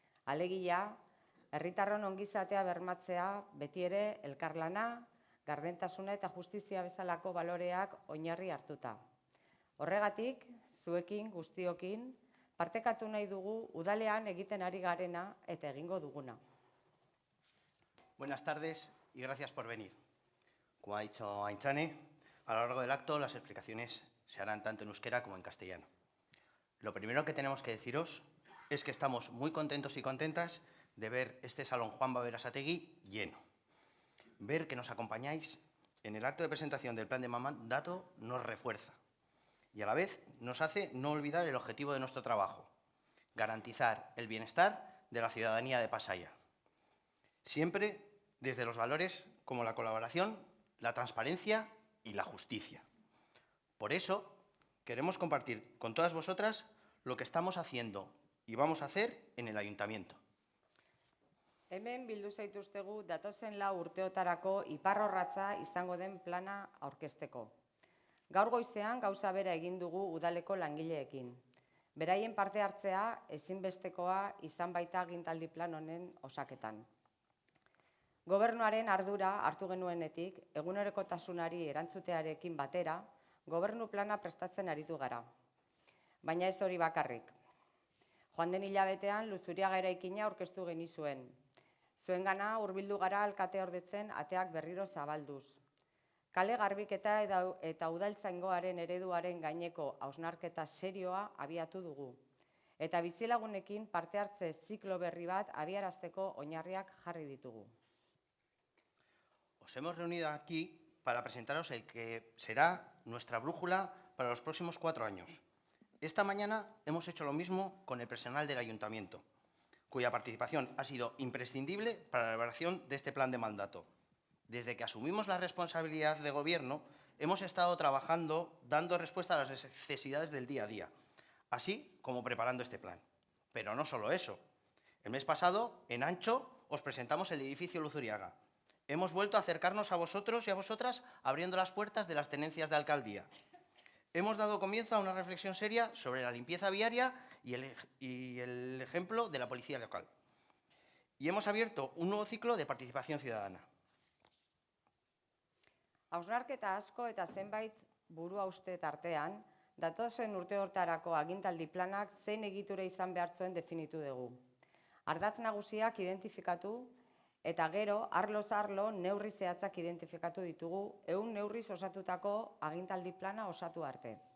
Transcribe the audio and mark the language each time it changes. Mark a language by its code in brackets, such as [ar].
[eu] Alegia, herritarron ongizatea bermatzea beti ere elkarlana, gardentasuna eta justizia bezalako baloreak oinarri hartuta. Horregatik, zuekin, guztiokin, partekatu nahi dugu udalean egiten ari garena eta egingo duguna. [es] Buenas tardes y gracias por venir. Como ha dicho Aintzane, a lo largo del acto las explicaciones se harán tanto en euskera como en castellano. Lo primero que tenemos que deciros es que estamos muy contentos y contentas de ver este Salón Juanba Berasategui lleno. Ver que nos acompañáis en el acto de presentación del plan de mandato nos refuerza y a la vez nos hace no olvidar el objetivo de nuestro trabajo, garantizar el bienestar de la ciudadanía de Pasaia. Siempre desde los valores como la colaboración, la transparencia y la justicia. Por eso queremos compartir con todas vosotras lo que estamos haciendo y vamos a hacer en el Ayuntamiento. [eu] Hemen bildu zaituztegu datozen 4 urteotarako iparrorratza izango den plana aurkezteko. Gaur goizean gauza bera egin dugu udaleko langileekin. Beraien parte hartzea ezinbestekoa izan baita agintaldi plan honen osaketan. Gobernuaren ardura hartu genuenetik, egunerokotasunari erantzutearekin batera, gobernu plana prestatzen aritu gara. Baina ez hori bakarrik. Joan den hilabetean Luzuriaga eraikina aurkeztu genizuen. Zuengana hurbildu gara alkateordetzen ateak berriro zabalduz. Kale garbiketa eta udaltzaingoaren ereduaren gaineko hausnarketa serioa abiatu dugu. Eta bizilagunekin parte hartze ziklo berri bat abiarazteko oinarriak jarri ditugu. [es] Os hemos reunido aquí para presentaros el que será nuestra brújula para los próximos 4 años. Esta mañana hemos hecho lo mismo con el personal del Ayuntamiento, cuya participación ha sido imprescindible para la elaboración de este plan de mandato. Desde que asumimos la responsabilidad de gobierno, hemos estado trabajando dando respuesta a las necesidades del día a día, así como preparando este plan. Pero no solo eso. El mes pasado, en Ancho, os presentamos el edificio Luzuriaga. Hemos vuelto a acercarnos a vosotros y a vosotras abriendo las puertas de las tenencias de alcaldía. Hemos dado comienzo a una reflexión seria sobre la limpieza viaria y el ejemplo de la policía local. Y hemos abierto un nuevo ciclo de participación ciudadana. [eu] Hausnarketa asko eta zenbait burua uste tartean, datozen urteotarako agintaldi planak zein egitura izan behartzuen definitu dugu. Ardatz nagusiak identifikatu eta gero, arloz arlo, neurri zehatzak identifikatu ditugu, 100 neurriz osatutako agintaldi plana osatu arte.